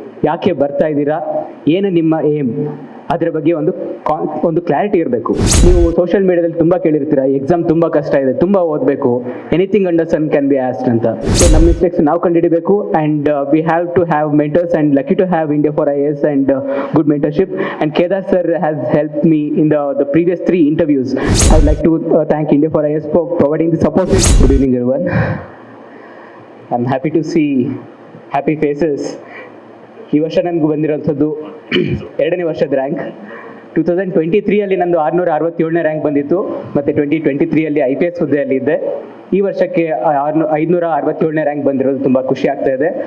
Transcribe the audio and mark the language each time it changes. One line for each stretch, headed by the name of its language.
Kannada: ಯಾಕೆ ಬರ್ತಾ ಇದ್ದೀರಾ, ಏನು ನಿಮ್ಮ ಏಮ್, ಅದರ ಬಗ್ಗೆ ಒಂದು ಕ್ಲಾರಿಟಿ ಇರಬೇಕು. ನೀವು ಸೋಷಿಯಲ್ ಮೀಡಿಯಾದಲ್ಲಿ ತುಂಬ ಕೇಳಿರ್ತೀರ, ಎಕ್ಸಾಮ್ ತುಂಬ ಕಷ್ಟ ಇದೆ, ತುಂಬ ಓದಬೇಕು,
English: anything under sun can be asked
Kannada: ಅಂತ.
English: so
Kannada: ನಮ್ಮ ಮಿಸ್ಟೇಕ್ಸ್ ನಾವು ಕಂಡುಹಿಡಬೇಕು
English: And we have to have mentors and lucky to have India for IAS and good mentorship. And Kedar sir has helped me in the previous 3 interviews. I would like to thank India for IAS for providing the support. Good evening everyone. I'm happy to see happy faces.
Kannada: ಈ ವರ್ಷ ನನಗೆ ಬಂದಿರೋಂಥದ್ದು 2ನೇ ವರ್ಷದ rank. 2023 ನಂದು 667ನೇ rank ಬಂದಿತ್ತು, ಮತ್ತು 2023 IPS ಹುದ್ದೆಯಲ್ಲಿ ಇದ್ದೆ. ಈ ವರ್ಷಕ್ಕೆ 567ನೇ ರ್ಯಾಂಕ್ ಬಂದಿರೋದು ತುಂಬ ಖುಷಿ ಆಗ್ತಾ ಇದೆ.